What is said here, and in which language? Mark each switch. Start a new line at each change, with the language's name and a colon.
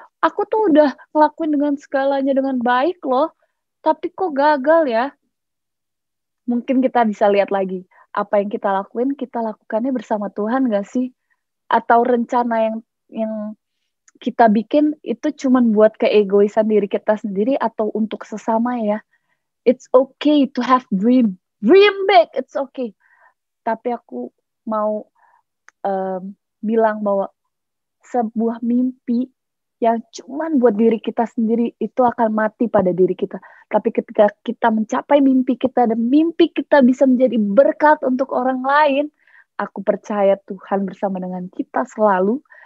Indonesian: Aku tuh udah ngelakuin dengan segalanya dengan baik loh, tapi kok gagal ya? Mungkin kita bisa lihat lagi, apa yang kita lakukannya bersama Tuhan gak sih? Atau rencana yang kita bikin itu cuman buat keegoisan diri kita sendiri atau untuk sesama ya?
English: It's okay to have dream big, it's okay.
Indonesian: Tapi aku mau bilang bahwa sebuah mimpi yang cuman buat diri kita sendiri, itu akan mati pada diri kita. Tapi ketika kita mencapai mimpi kita dan mimpi kita bisa menjadi berkat untuk orang lain, aku percaya Tuhan bersama dengan kita selalu.